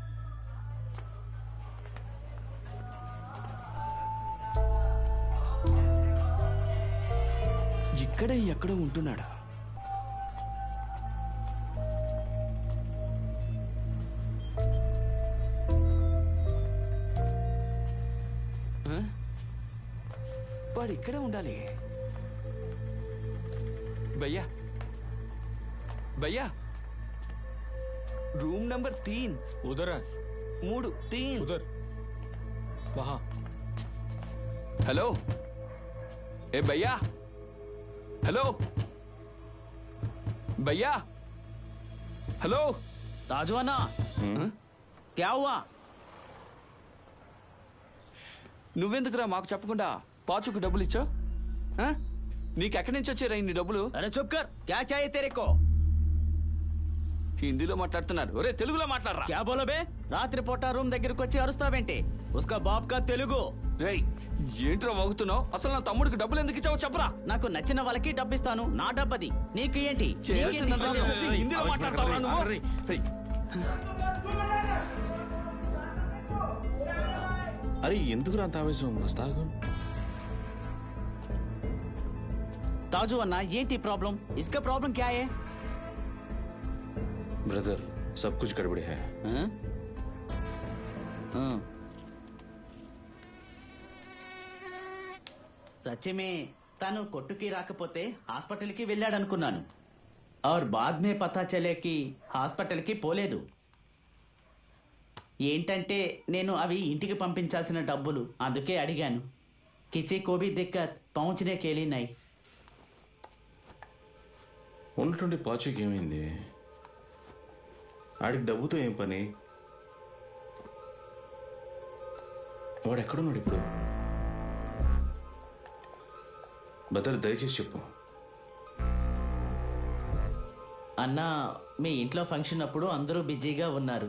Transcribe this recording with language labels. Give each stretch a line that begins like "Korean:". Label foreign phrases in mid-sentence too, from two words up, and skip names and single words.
Telugu: ఇక్కడే ఎక్కడో ఉంటున్నాడు. వాడు ఇక్కడే ఉండాలి.
Hindi: भैया भैया,
English: room number
Hindi: 3 उधर है। 3 उधर वहां। हेलो ए भैया, हेलो भैया, हेलो ताजू अन्ना, क्या हुआ?
Telugu: నువ్వెందుకురా మాకు చెప్పకుండా పాచుకు డబ్బులు ఇచ్చావు? నీకెక్కడి నుంచి వచ్చారా ఇన్ని డబ్బులు?
Hindi: अरे चुप कर, क्या चाहिए तेरे को?
Telugu: హిందీలో మాట్లాడుతున్నారు. ఒరే తెలుగులో మాట్లాడరా.
Hindi: क्या बोलो बे?
Telugu: రాత్రి పూట రూమ్ దగ్గరికి వచ్చి అరుస్తావేంటి?
Hindi: उसका बाप का తెలుగు.
Telugu: రేయ్, ఏంట్రా వాగుతున్నావు? అసలు నా తమ్ముడికి డబ్బులు ఎందుకు ఇచ్చావో చెప్పరా. నాకు నచ్చిన వాళ్ళకి డబ్బిస్తాను, నా డబ్బది. నీకు ఏంటి? చేయాల్సిందంతా చేసేసి హిందీలో మాట్లాడతావురా నువ్వు? అరే ఎందుకు అంత ఆవేశం? వస్తాగు. ताजू अन्ना, ఏంటి प्रॉब्लम?
Hindi: इसका प्रॉब्लम क्या है? ब्रदर, सब कुछ गड़बड़ी है.
Telugu: సత్యమే, తను కొట్టుకి రాకపోతే హాస్పిటల్కి వెళ్ళాడనుకున్నాను.
Hindi: और बाद में पता चले कि హాస్పిటల్కి పోలేదు.
Telugu: ఏంటంటే నేను అవి ఇంటికి పంపించాల్సిన డబ్బులు, అందుకే అడిగాను.
Hindi: किसी को भी दिक्कत పहुंचने के लिए नहीं.
Telugu: ఉన్నటువంటి పాచుకి ఏమైంది? ఆడికి డబ్బుతో ఏం పని? వాడు ఎక్కడున్నాడు ఇప్పుడు? బదర్ దయచేసి చెప్పు. అన్నా, మీ ఇంట్లో ఫంక్షన్ అప్పుడు అందరూ బిజీగా ఉన్నారు.